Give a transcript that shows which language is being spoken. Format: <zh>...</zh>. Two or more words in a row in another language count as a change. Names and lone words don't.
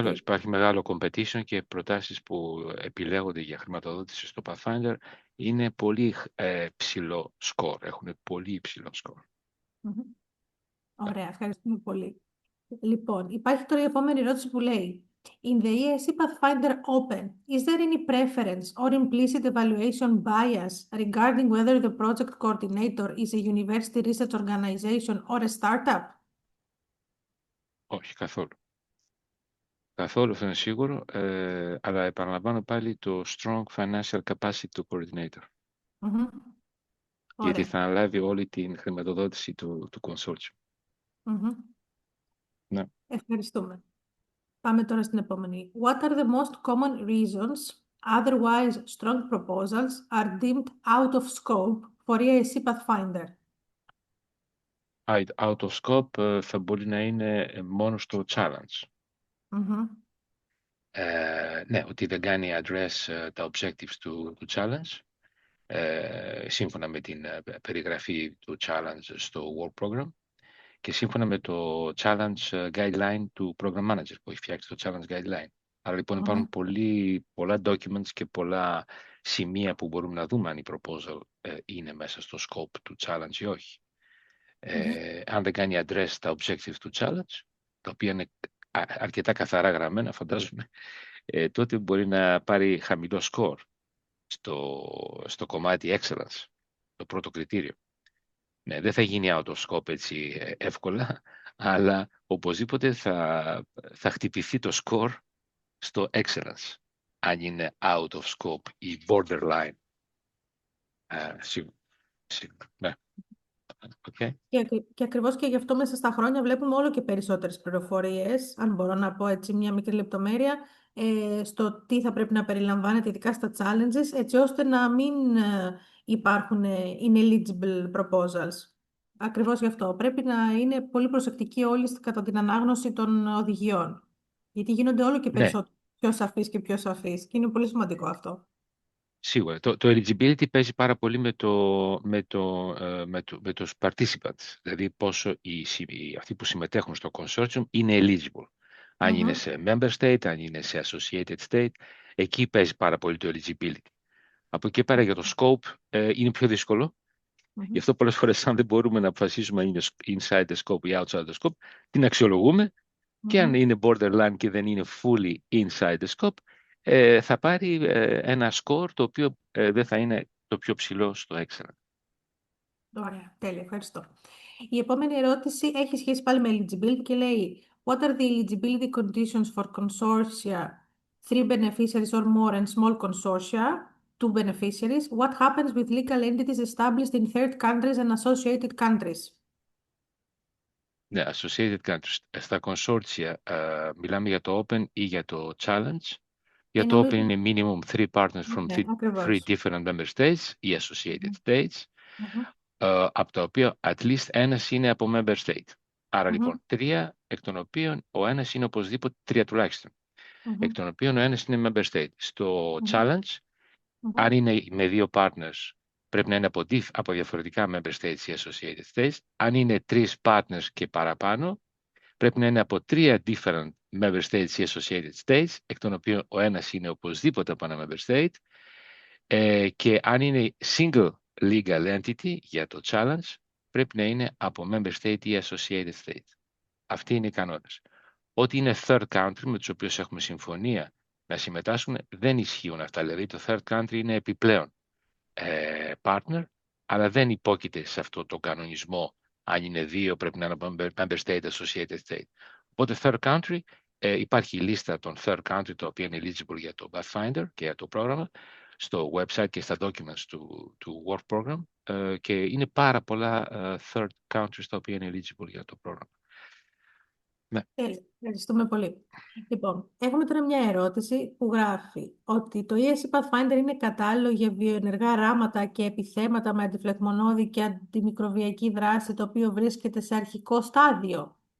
<el>κριτήρια. Υπάρχει μεγάλο competition και προτάσεις που επιλέγονται για χρηματοδότηση στο Pathfinder είναι πολύ ψηλό σκορ. Έχουν πολύ υψηλό σκορ. Ωραία, ευχαριστούμε πολύ. Λοιπόν, υπάρχει τώρα η επόμενη ερώτηση που λέει</el> <en>In the EISMEA Pathfinder Open, is there any preference or implicit evaluation bias regarding whether the project coordinator is a university research organization or a startup?</en> <el>Όχι, καθόλου. Καθόλου, αυτό είναι σίγουρο, αλλά επαναλαμβάνω πάλι το</el> <en>strong financial capacity</en> <el>του coordinator. Γιατί θα αναλάβει όλη την χρηματοδότηση του consortium. Ναι. Ευχαριστούμε. Πάμε τώρα στην επόμενη.</el> <en>What are the most common reasons otherwise strong proposals are deemed out of scope for EISMEA Pathfinder? Out of scope</en> <el>θα μπορεί να είναι μόνο στο challenge. Ναι, ότι δεν κάνει address τα objectives του challenge, σύμφωνα με την περιγραφή του challenge στο</el> <en>work program</en> <el>και σύμφωνα με το challenge guideline του</el> <en>program manager</en> <el>που έχει φτιάξει το</el> <en>challenge guideline.</en> <el>Άρα λοιπόν υπάρχουν πολλά documents και πολλά σημεία που μπορούμε να δούμε αν η proposal είναι μέσα στο scope του challenge ή όχι. Αν δεν κάνει address τα objectives του challenge, τα οποία είναι αρκετά καθαρά γραμμένα, φαντάζομαι, τότε μπορεί να πάρει χαμηλό score στο κομμάτι excellence, το πρώτο κριτήριο. Ναι, δεν θα γίνει</el> <en>out of scope</en> <el>έτσι εύκολα, αλλά οπωσδήποτε θα χτυπηθεί το score στο excellence, αν είναι</el> <en>out of scope</en> <el>ή borderline. Ναι. Okay. Και ακριβώς και γι' αυτό μέσα στα χρόνια βλέπουμε όλο και περισσότερες πληροφορίες, αν μπορώ να πω έτσι μια μικρή λεπτομέρεια, στο τι θα πρέπει να περιλαμβάνεται ειδικά στα challenges, έτσι ώστε να μην υπάρχουν</el> <en>ineligible proposals.</en> <el>Ακριβώς γι' αυτό. Πρέπει να είναι πολύ προσεκτικοί όλοι κατά την ανάγνωση των οδηγιών. Γιατί γίνονται όλο και περισσότερο πιο σαφείς και πιο σαφείς. Και είναι πολύ σημαντικό αυτό. Σίγουρα. Το eligibility παίζει πάρα πολύ με τους participants. Δηλαδή πόσο αυτοί που συμμετέχουν στο consortium είναι eligible. Αν είναι σε</el> <en>member state,</en> <el>αν είναι σε</el> <en>associated state,</en> <el>εκεί παίζει πάρα πολύ το eligibility. Από εκεί πέρα για το scope είναι πιο δύσκολο. Γι' αυτό πολλές φορές αν δεν μπορούμε να αποφασίσουμε αν είναι</el> <en>inside the scope</en> <el>ή</el> <en>outside the scope,</en> <el>την αξιολογούμε και αν είναι borderline και δεν είναι</el> <en>fully inside the scope,</en> <el>θα πάρει ένα score το οποίο δεν θα είναι το πιο ψηλό στο excellent. Ωραία, τέλεια, ευχαριστώ. Η επόμενη ερώτηση έχει σχέση πάλι με</el> <en>eligibility</en> <el>και λέει</el> <en>What are the eligibility conditions for consortia, 3 beneficiaries or more and small consortia, 2 beneficiaries? What happens with legal entities established in third countries and associated countries? Ναι, associated countries.</en> <el>Στα consortia μιλάμε για το open ή για το challenge. Για το open είναι</el> <en>minimum 3 partners from 3 different member states</en> <el>ή</el> <en>associated states,</en> <el>από τα οποία</el> <en>at least</en> <el>ένας είναι από</el> <en>member state.</en> <el>Άρα λοιπόν 3, εκ των οποίων ο ένας είναι οπωσδήποτε 3 τουλάχιστον, εκ των οποίων ο ένας είναι</el> <en>member state.</en> <el>Στο challenge, αν είναι με 2 partners, πρέπει να είναι από διαφορετικά</el> <en>member states</en> <el>ή</el> <en>associated states.</en> <el>Αν είναι 3 partners και παραπάνω, πρέπει να είναι από</el> <en>3 different member states</en> <el>ή</el> <en>associated states,</en> <el>εκ των οποίων ο ένας είναι οπωσδήποτε από ένα</el> <en>member state,</en> <el>και αν είναι</el> <en>single legal entity</en> <el>για το challenge, πρέπει να είναι από</el> <en>member state</en> <el>ή</el> <en>associated state.</en> <el>Αυτοί είναι οι κανόνες. Ό,τι είναι</el> <en>third country,</en> <el>με τους οποίους έχουμε συμφωνία να συμμετάσχουν, δεν ισχύουν αυτά. Δηλαδή το</el> <en>third country</en> <el>είναι επιπλέον partner, αλλά δεν υπόκειται σε αυτό το κανονισμό. Αν είναι 2 πρέπει να είναι από</el> <en>member state, associated state.</en> <el>Οπότε</el> <en>third country,</en> <el>υπάρχει η λίστα των</el> <en>third country,</en> <el>τα οποία είναι eligible για το Pathfinder και για το πρόγραμμα. στο website και στα documents του</el> <en>work program</en> <el>και είναι πάρα πολλά</el> <en>third countries</en> <el>τα οποία είναι eligible για το πρόγραμμα. Ναι. Ευχαριστούμε πολύ. Λοιπόν, έχουμε τώρα μια ερώτηση που γράφει ότι το EIC Pathfinder είναι κατάλληλο για βιοενεργά ράματα και επιθέματα με αντιφλεγμονώδη και αντιμικροβιακή δράση, το οποίο βρίσκεται σε αρχικό στάδιο.</el>